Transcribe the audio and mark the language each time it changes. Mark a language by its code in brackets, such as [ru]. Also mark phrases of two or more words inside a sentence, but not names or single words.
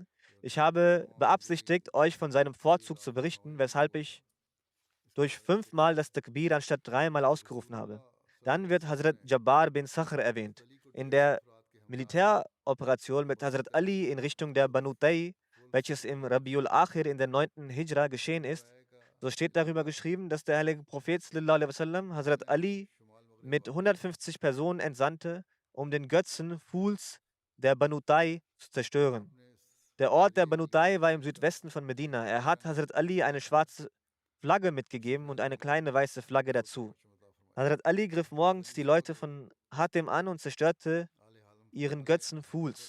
[de] Ich habe beabsichtigt, euch von seinem Vorzug zu berichten, weshalb ich durch 5-mal das Takbir anstatt 3-mal ausgerufen habe. Dann wird Hazrat Jabbar bin Sakhr erwähnt. In der Militäroperation mit Hazrat Ali in Richtung der Banu Tay, welches im Rabiul Akhir in der 9. Hijra geschehen ist, so steht darüber geschrieben, dass der heilige Prophet [ar] صلى الله عليه وسلم [de] Hazrat Ali mit 150 Personen entsandte, um den Götzen Fuls der Banu Tay zu zerstören. Der Ort der Banu Tay war im Südwesten von Medina. Er hat Hazrat Ali eine schwarze Flagge mitgegeben und eine kleine weiße Flagge dazu. Hazrat Ali griff morgens die Leute von Hatim an und zerstörte ihren Götzen Fuls.